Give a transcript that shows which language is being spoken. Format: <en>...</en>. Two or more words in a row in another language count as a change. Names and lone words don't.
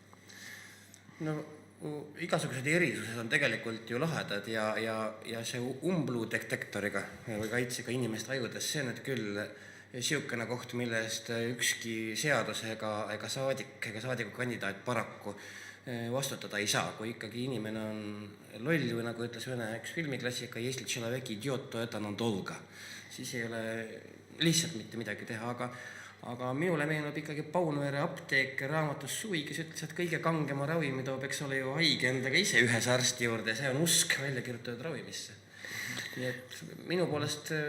<et>No igasugused erisused on tegelikult ju lahedad ja see umbluudetektoriga või kaitsega inimeste ajudes, see on nüüd küll siukene koht, mille eest ükski seadus ega saadikukandidaat paraku vastutada ei saa. Kui ikkagi inimene on loll või nagu ütles ühena üks filmiklassika,</et> <ru>если человек идет, то это надолго,</ru> <et>siis ei ole lihtsalt mitte midagi teha, aga minule meenub ikkagi Paunvere apteek raamatus Suvi, kes ütles, et kõige kangema ravimi toob, eks ole ju haige endaga ise ühes arsti juurde ja see on usk välja kirjutatud ravimisse. Nii et minu poolest</et>